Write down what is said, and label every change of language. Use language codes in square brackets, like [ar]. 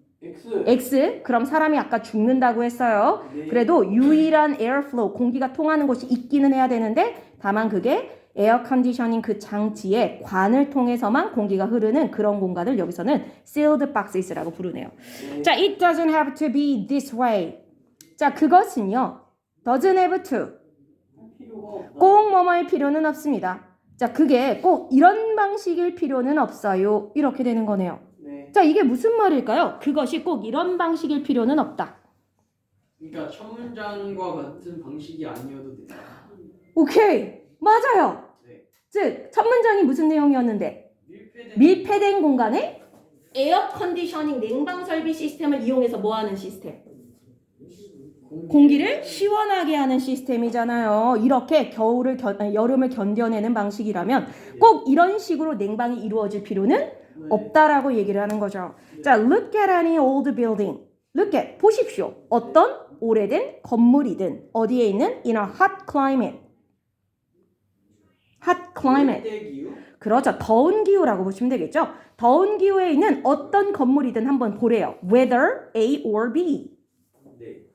[ko] X. X. 그럼 사람이 아까 죽는다고 했어요. 네. 그래도 유일한 에어플로우, 공기가 통하는 곳이 있기는 해야 되는데 다만 그게 에어 컨디셔닝 그 장치의 관을 통해서만 공기가 흐르는 그런 공간을 여기서는 [en] sealed boxes [ko] 라고 부르네요. 네. [en] 자, it doesn't have to be this way. [ko] 자, 그것은요. [en] doesn't have to. [ko] 필요가 없다. 꼭 뭐뭐일 필요는 없습니다. 자, 그게 꼭 이런 방식일 필요는 없어요. 이렇게 되는 거네요. 네. 자, 이게 무슨 말일까요? 그것이 꼭 이런 방식일 필요는 없다. 그러니까 첫 문장과 같은 방식이 아니어도 된다. 오케이. 맞아요. 네. 즉, 첫 문장이 무슨 내용이었는데? 밀폐된 공간에 에어 컨디셔닝 냉방 설비 시스템을 이용해서 뭐 하는 시스템? 공기를 시원하게 하는 시스템이잖아요. 이렇게 여름을 견뎌내는 방식이라면 꼭 이런 식으로 냉방이 이루어질 필요는 없다라고 얘기를 하는 거죠. [en] 자, look at any old building. look at, [ko] 보십시오. 어떤 오래된 건물이든 어디에 있는 [en] in a hot climate. hot climate. [ko] 기후? 그렇죠. 더운 기후라고 보시면 되겠죠. 더운 기후에 있는 어떤 건물이든 한번 보래요. [en] whether A or B. [ko] 네.